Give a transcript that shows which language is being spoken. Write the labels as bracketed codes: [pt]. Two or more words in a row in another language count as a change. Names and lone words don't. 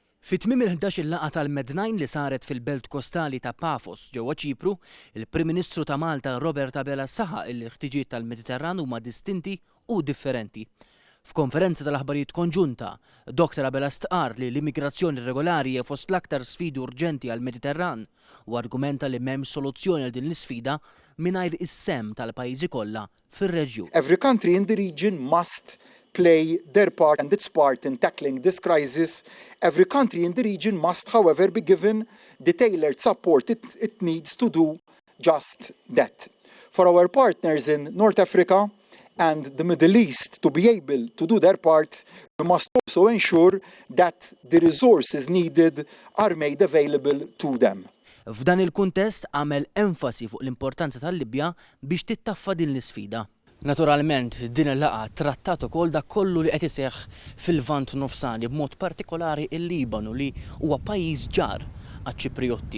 [mt] Fit-tmiem il-11 il-laqgħa tal-Med9 li saret fil-belt kostali ta' Pafos ġewwa Ċipru, il-Prim Ministru ta' Malta Robert Abela saħaq li l-ħtiġijiet tal-Mediterran huma distinti u differenti. F'konferenza tal-aħbarijiet konġunta, Dr. Abela stqarr li l-immigrazzjoni regolari hija fost l-aktar sfidi urġenti għall-Mediterran u argumenta li m'hemmx soluzzjoni għal din l-isfida mingħajr is-semm tal-pajjiżi kollha fir-reġjun. [en] Every country in the region must play their part and its part in tackling this crisis. Every country in the region must, however, be given the tailored support it needs to do just that. For our partners in North Africa and the Middle East to be able to do their part, we must also ensure that the resources needed are made available to them. [mt] F'dan il-kuntest għamel enfasi fuq l-importanza tal-Libja biex tittaffa din l-isfida. Naturalment, din il-laqgħa trattat ukoll dak kollu li qed iseħħ fil-Lvant Nofsani b'mod partikolari il-Libanu li huwa pajjiż ġar għaċ-Ċipriotti.